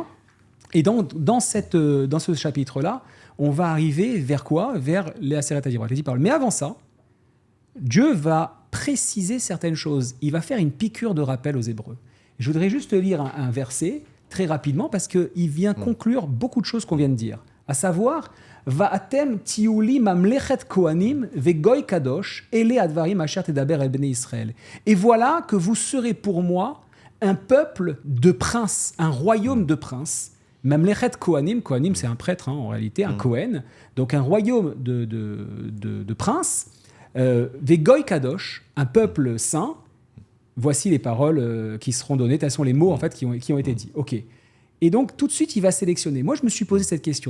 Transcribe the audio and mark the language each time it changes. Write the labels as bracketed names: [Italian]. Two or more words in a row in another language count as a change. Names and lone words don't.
[French] Et dans ce chapitre-là, on va arriver vers quoi ? Vers les [Hebrew] עשרת הדברות, [French] les 10 paroles. Mais avant ça, Dieu va préciser certaines choses. Il va faire une piqûre de rappel aux Hébreux. Je voudrais juste lire un verset très rapidement parce qu'il vient conclure beaucoup de choses qu'on vient de dire. À savoir, [Hebrew] ואתם תהיו לי ממלכת כהנים וגוי קדוש אלה הדברים אשר תדבר אל בני ישראל. [French] Et voilà que vous serez pour moi un peuple de princes, un royaume de princes. [Hebrew] ממלכת כהנים, [French] kohanim c'est un prêtre en réalité, un Kohen, donc un royaume de princes. [Hebrew] וגוי קדוש, [French] un peuple saint. Voici les paroles qui seront données. Tels sont les mots en fait qui ont été dits. Ok. Et donc tout de suite il va sélectionner. Moi je me suis posé cette question.